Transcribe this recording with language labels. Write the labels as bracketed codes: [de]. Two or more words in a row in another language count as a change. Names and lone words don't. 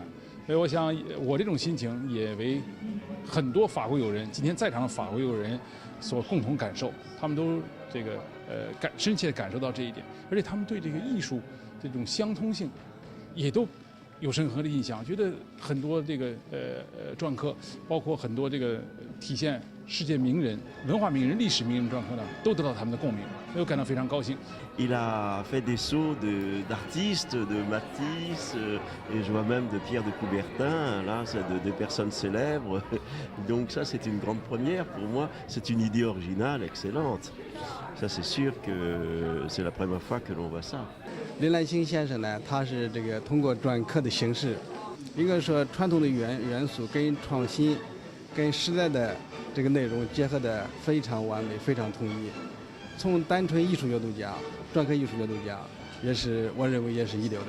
[zh] 所以我想，我这种心情也为很多法国友人，今天在场的法国友人所共同感受，他们都这个深切地感受到这一点，而且他们对这个艺术这种相通性也都有深刻的印象，觉得很多这个篆刻，包括很多这个体现世界名人、文化名人、历史名人篆刻呢，都得到他们的共鸣，所以我感到非常高兴。 [fr] Il a fait des sceaux d'artistes, de Matisse, et je vois même de Pierre de Coubertin, là, c'est de personnes célèbres. Donc ça, c'est une grande première pour moi. C'est une idée originale, excellente. Ça, c'est sûr que c'est la première fois que l'on voit ça. [zh] 林兰清先生呢，他是这个通过篆刻的形式，一个说传统的元素跟创新、跟时代的这个内容结合的非常完美、非常统一。从单纯艺术角度讲，篆刻艺术角度讲，也是我认为也是一流的。